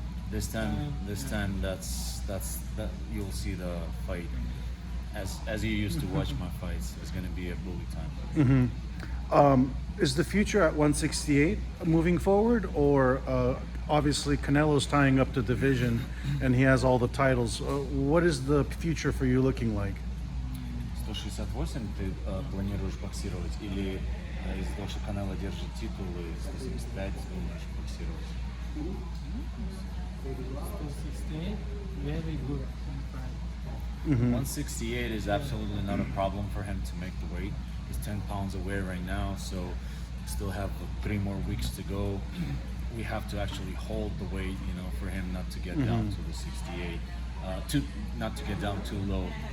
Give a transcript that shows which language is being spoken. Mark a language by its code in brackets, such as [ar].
[en] This time, that you'll see the fight as you used to watch my fights. It's going to be a bully time. Mm-hmm. Is the future at 168 moving forward, or obviously Canelo's tying up the division and he has all the titles? What is the future for you looking like? [ru] 168 ты планируешь боксировать, или из-за того, что Канело держит титулы, 175 думаешь боксировать? [en] 168, very good. 168 is absolutely not a problem for him to make the weight. He's 10 pounds away right now, so we still have 3 more weeks to go. We have to actually hold the weight, for him not to get down to the 68, not to get down too low.